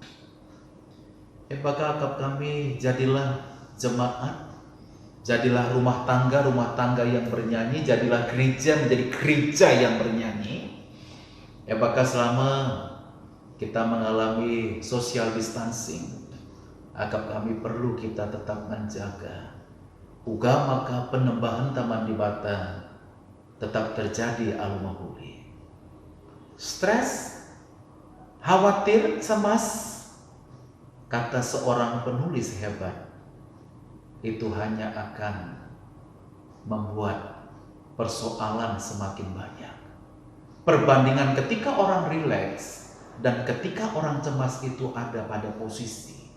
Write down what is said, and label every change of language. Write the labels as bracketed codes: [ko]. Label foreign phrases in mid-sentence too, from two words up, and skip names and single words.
[id] Maka akap kami, jadilah jemaat, jadilah rumah tangga yang bernyanyi, jadilah gereja menjadi gereja yang bernyanyi. Apakah selama kita mengalami [en] social distancing, [id] akap kami perlu kita tetap menjaga. [btx] Uga maka penembahan taman di Bata tetap terjadi alumahuri. [id] Stres, khawatir, cemas, kata seorang penulis hebat, itu hanya akan membuat persoalan semakin banyak. Perbandingan ketika orang rileks dan ketika orang cemas itu ada pada posisi.